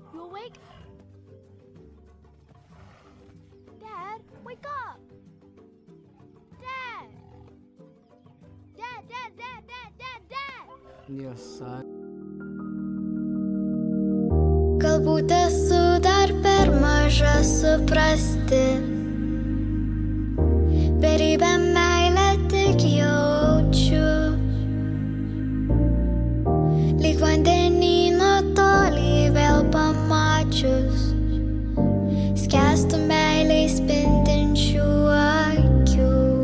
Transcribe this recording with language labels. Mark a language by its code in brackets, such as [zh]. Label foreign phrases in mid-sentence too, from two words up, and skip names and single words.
[en] awake? Dad, wake up! Dad! Dad! Yes, son. [lt] Galbūt esu dar per maža suprasti, beribę meilę tik jaučiu, lyg vandenyno tolį vėl pamačius, skęstu meiliai spindinčių akių.